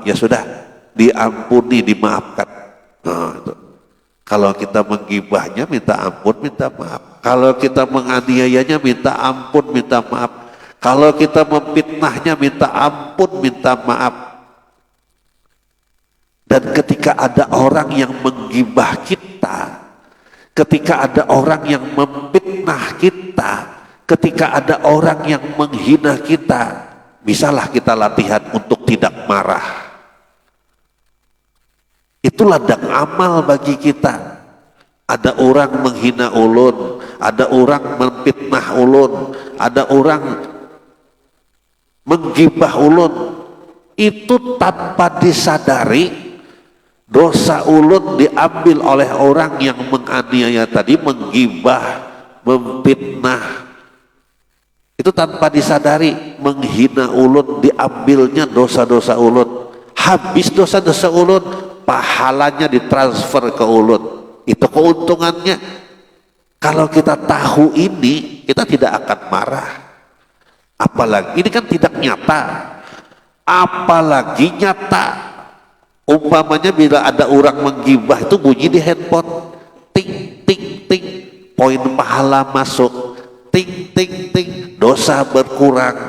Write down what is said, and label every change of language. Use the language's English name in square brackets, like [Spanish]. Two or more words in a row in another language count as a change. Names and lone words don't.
[Indonesian] Ya sudah, diampuni, dimaafkan. Nah, itu. Kalau kita menggibahnya, minta ampun, minta maaf. Kalau kita menganiayanya, minta ampun, minta maaf. Kalau kita memfitnahnya, minta ampun, minta maaf. Dan ketika ada orang yang menggibah kita, ketika ada orang yang memfitnah kita, ketika ada orang yang menghina kita, bisalah kita latihan untuk tidak marah. Itu ladang amal bagi kita. Ada orang menghina ulun, ada orang memfitnah ulun, ada orang menggibah ulun, itu tanpa disadari dosa ulun diambil oleh orang yang menganiaya tadi, menggibah, memfitnah. Itu tanpa disadari, menghina ulun, diambilnya dosa-dosa ulun. Habis dosa-dosa ulun, pahalanya ditransfer ke ulun. Itu keuntungannya. Kalau kita tahu ini, kita tidak akan marah. Apalagi ini kan tidak nyata, apalagi nyata. Umpamanya bila ada orang menggibah, itu bunyi di handphone, ting ting ting, poin pahala masuk, ting ting ting, dosa berkurang.